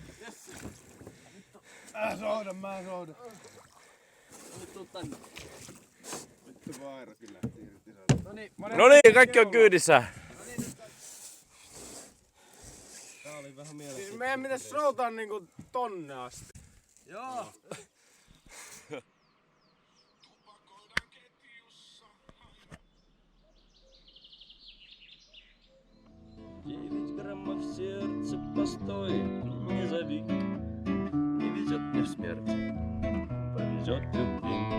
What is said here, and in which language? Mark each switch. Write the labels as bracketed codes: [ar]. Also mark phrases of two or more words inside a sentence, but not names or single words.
[fi] Mä soudan. No niin, kaikki on kyydissä. Siis meidän pitäis soutaa niinku tonne asti. Joo. [ru] В сердце постой, не зови, не везет мне в смерть, повезет в любви.